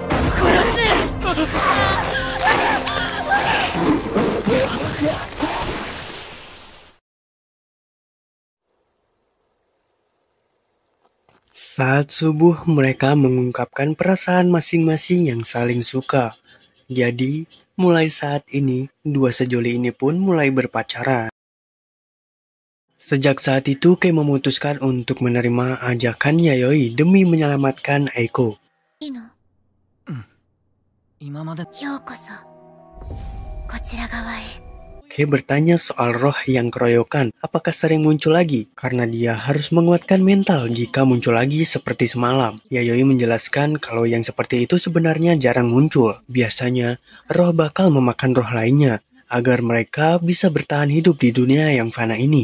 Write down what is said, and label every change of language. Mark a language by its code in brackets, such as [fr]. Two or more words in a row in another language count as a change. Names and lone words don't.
[id] Saat subuh, mereka mengungkapkan perasaan masing-masing yang saling suka. Jadi, mulai saat ini, dua sejoli ini pun mulai berpacaran. Sejak saat itu, Kei memutuskan untuk menerima ajakan Yayoi demi menyelamatkan Eiko. [ja] いいの。今までようこそこちら側へ。 [id] Kei bertanya soal roh yang keroyokan, apakah sering muncul lagi? Karena dia harus menguatkan mental jika muncul lagi seperti semalam. Yayoi menjelaskan kalau yang seperti itu sebenarnya jarang muncul. Biasanya, roh bakal memakan roh lainnya, agar mereka bisa bertahan hidup di dunia yang fana ini.